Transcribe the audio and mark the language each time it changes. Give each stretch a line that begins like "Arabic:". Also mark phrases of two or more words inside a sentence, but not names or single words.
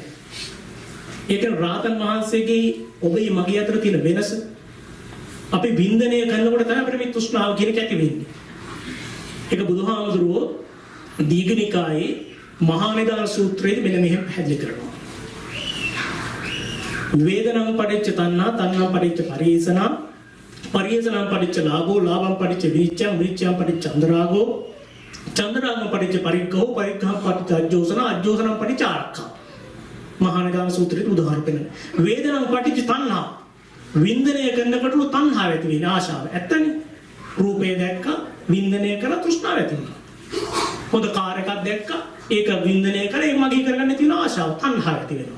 Sinhala: ඒක රාතන් වහන්සේගේ ඔබේ මගේ අතර තියෙන වෙනස. අපි වින්දනය කරනකොට තමයි අපිට මේ තෘෂ්ණාව කියන එක ඇති වෙන්නේ. ඒක බුදුහාමුදුරුවෝ දීඝනිකායේ මහා නිදාන සූත්‍රයේ මෙන්න මෙහෙම පැහැදිලි කරනවා.
Pali: වේදනං පටිච්ච තණ්හා තණ්හං පටිච්ච පරිේෂණං පරිේෂණං පටිච්ච ලාභෝ ලාභං පටිච්ච විනිච්ඡං විනිච්ඡං පටිච්ච චන්දරාගෝ චන්දරාගං පටිච්ච පරිග්ඝෝ පරිග්ඝං පටිච්ච අජ්ජෝසන අජ්ජෝසනං පටිච්ච ආරක්ඛා.
Sinhala: මහා නිදාන සූත්‍රයේ උදාහරණ දෙන්න.
Pali: වේදනං පටිච්ච තණ්හා
Sinhala: වින්දනය කරනකොට තණ්හාව ඇති වෙන ආශාව. ඇත්තනේ. රූපේ දැක්ක වින්දනය කරලා තෘෂ්ණාව ඇති වෙනවා. හොඳ කාර් එකක් දැක්ක ඒක වින්දනය කරලා ඒක මගේ කරගන්න තියෙන ආශාව තණ්හාව ඇති වෙනවා.